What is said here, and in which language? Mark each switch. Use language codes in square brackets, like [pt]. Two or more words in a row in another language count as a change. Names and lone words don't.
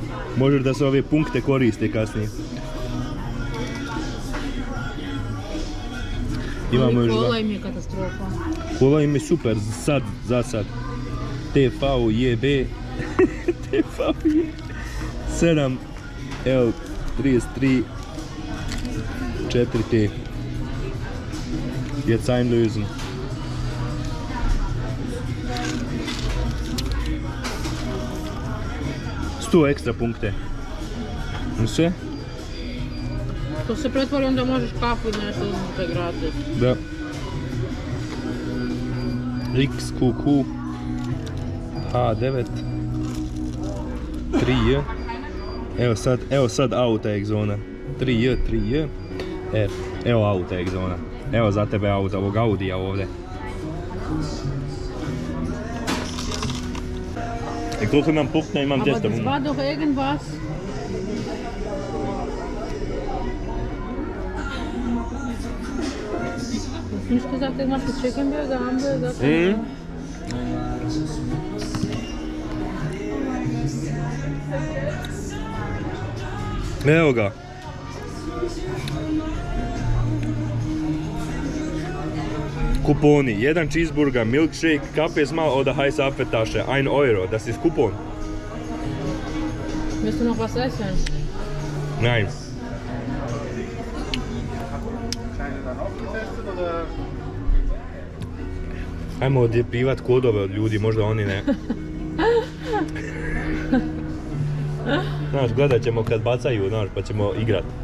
[bs] Možeš da se ove punkte koriste kasnije. Imamo još Kola im je katastrofa. Kola im je super, za sad. TVJB TVJ 7 L 33 4T. [de] Jetzt einlösen. [bs] Sto ekstra punkte. Sve? To se pretvori, onda možeš kafu ili nešto uzeti gratis. Da. XQQ H9 3J. Evo sad auta Exona. 3J F. Evo auta Exona. Evo za tebe auta, ovog Audija ovdje. I koliko imam punkta, imam 200 [de] Aber das war doch irgendwas. Hast du nicht gesagt, irgendwas mit [en] Chicken Burger, [de] Hamburger? [bs] Evo ga. Kuponi, 1 cheeseburger, [de] milkshake, Kaffee mal oder heiße Apfeltasche, 1 Euro, das ist Coupon. Willst du noch was essen? Nein. [bs] Ajmo odjepivat kodove od ljudi, možda oni ne. Znaš, gledat ćemo kad bacaju, znaš, pa ćemo igrat.